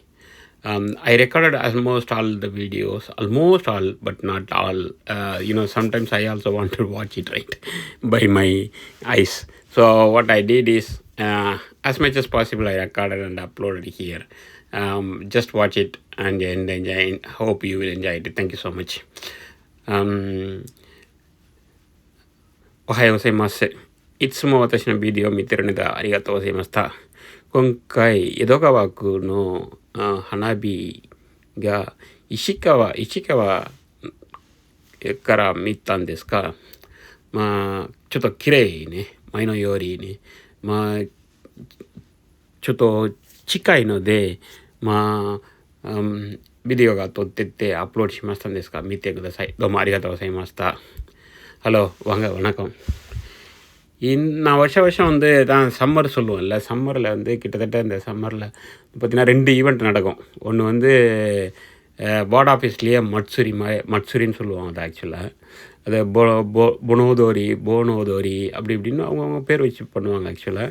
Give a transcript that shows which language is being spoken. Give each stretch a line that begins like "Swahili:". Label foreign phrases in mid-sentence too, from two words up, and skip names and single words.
English: I recorded almost all the videos, almost all, but not all. Sometimes I also want to watch it, right, by my eyes. So what I did is, as much as possible, I recorded and uploaded here. Just watch it and enjoy. Hope you will enjoy it. Thank you so much.
Japanese: おはようございます。いつも私のビデオを見てるのでありがとうございました。今回、江戸川区の花火が市川から見たんですが、ちょっと綺麗ね、前のよりね、ちょっと近いので、ビデオが撮ってってアップロードしましたんですが、見てください。どうもありがとうございました。
Tamil: ஹலோ, வாங்க, வணக்கம். நான் வருஷம் தான் சம்மர் சொல்லுவோம்ல, சம்மரில் கிட்டத்தட்ட இந்த சம்மரில் பார்த்திங்கன்னா 2 ஈவெண்ட் நடக்கும். ஒன்று
English: ward officeleye
Tamil: மட்சுரின்னு சொல்லுவாங்க அது ஆக்சுவலாக. அது போனோதோரி அப்படி இப்படின்னு அவங்கவுங்க பேர் வச்சு பண்ணுவாங்க ஆக்சுவலாக.